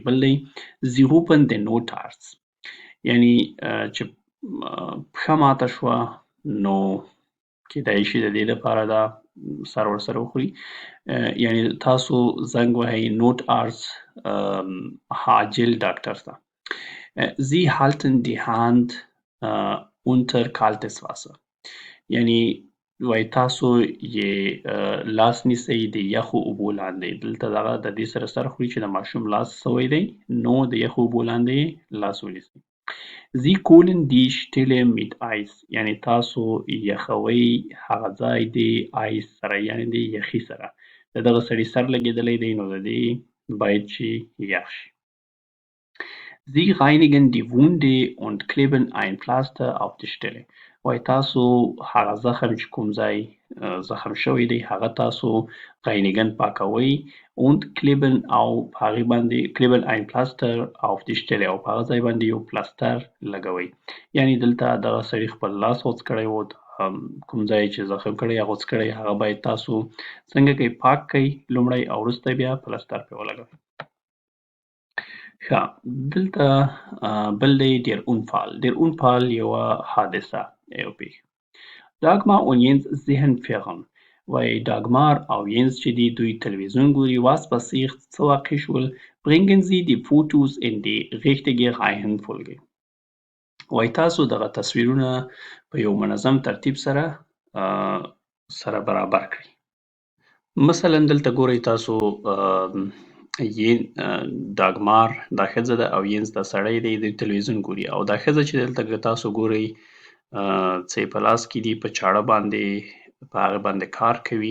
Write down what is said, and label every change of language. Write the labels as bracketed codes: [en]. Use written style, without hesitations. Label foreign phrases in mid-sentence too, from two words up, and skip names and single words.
[ps] بل دی [de] Sie rufen den Notarzt [ps] یعنې چې پښه ماته شوه نو کیدای شي د دې لپاره دا سر ورسره وخوري یعنې تاسو زنګ وهئ Notarzt عاجل ډاکټر ته. [de] Sie halten die Hand unter kaltes Wasser [ps] یعنې وایي تاسو یې لاس نیسئ د یخو اوبو لاندې. دلته دغه د دې سره سر خوري چې د ماشوم لاس سوی دی نو د یخو اوبو لاندې لاس ونیسئ. [de] Sie kühlen die Stelle mit Eis [ps] یعنې تاسو یخوئ هغه ځای د آیس سره یعنې د یخي سره. د دغه سړي سر لګېدلی دی نو د دې باید چې یخ شي. [de] Sie reinigen die Wunde und kleben ein Pflaster auf die Stelle [ps] وایي تاسو هغه زخم چې کوم ځای زخم شوی دی هغه تاسو reinigen پاکوئ [de] und kleben [ps] او په هغې باندې [de] kleben ein Pflaster auf die Stelle [ps] او په هغه ځای باندې یو پلاستر لګوئ. یعنې دلته دغه سړي خپل لاس غوڅ کړی و کوم ځای چې زخم کړی یا غوڅ کړی هغه باید تاسو څنګه کوئ پاک کئ لومړی او وروسته بیا پلاستر پرې ولګوئ. ښه دلته بل دی [de] der Unfall [ps] یوه حادثه یو پیښه. [de] Dagmar und Jens sehen fern [ps] وایي ډاګمار او ینس چې دي دوی تلویزیون ګوري. [de] was passiert [ps] څه واقع شول. [de] bringen Sie die Fotos in die richtige Reihenfolge [ps] وایي تاسو دغه تصویرونه په یو منظم ترتیب سره برابر کړئ. مثلا دلته ګورئ تاسو ډاګمار دا ښځه ده او ینس دا سړی دی دوی تلویزیون ګوري او دا ښځه چې دلته تاسو ګورئ څه یې په لاس کې دي په چاړه باندې په هغه باندې کار کوي.